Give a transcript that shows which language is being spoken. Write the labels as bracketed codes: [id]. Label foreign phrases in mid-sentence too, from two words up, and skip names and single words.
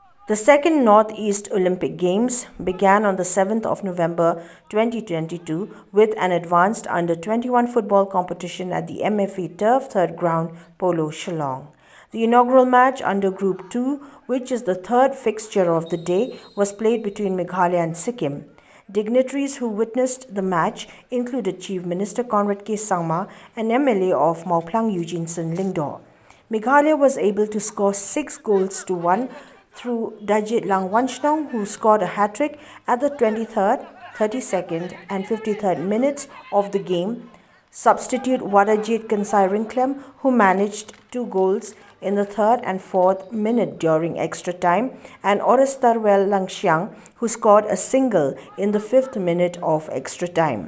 [en] The second Northeast Olympic Games began on the 7th of November 2022 with an advanced Under-21 football competition at the MFA Turf third ground, Polo, Shillong. The inaugural match under Group 2, which is the third fixture of the day, was played between Meghalaya and Sikkim. Dignitaries who witnessed the match included Chief Minister Conrad Sangma and MLA of Mawphlang Eugeneson Lyngdoh. Meghalaya was able to score 6 goals to 1 through Dignitaries, who scored a hat-trick at the 23rd, 32nd and 53rd minutes of the game. Substitute Wadajit Kansai, who managed 2 goals in the 3rd and 4th minute during extra time, and Orestarwell Langxiang, who scored a single in the 5th minute of extra time.